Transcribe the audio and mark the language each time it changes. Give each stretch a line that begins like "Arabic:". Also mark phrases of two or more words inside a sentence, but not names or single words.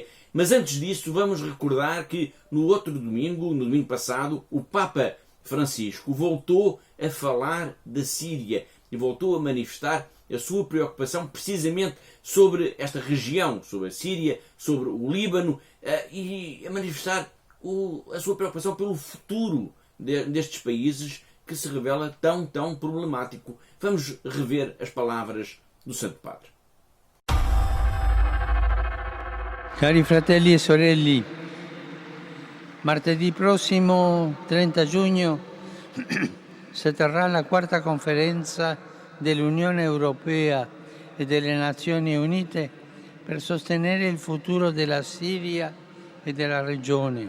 Portuguese: Mas antes disso, vamos recordar que no outro domingo, no domingo passado, o Papa Francisco voltou a falar da Síria e voltou a manifestar a sua preocupação precisamente sobre esta região, sobre a Síria, sobre o Líbano, e a manifestar a sua preocupação pelo futuro destes países que se revela tão problemático. Vamos rever as palavras do Santo Padre.
Italian: Cari fratelli e sorelle, martedì prossimo 30 giugno si terrà la quarta conferenza dell'Unione Europea e delle Nazioni Unite per sostenere il futuro della Siria e della regione.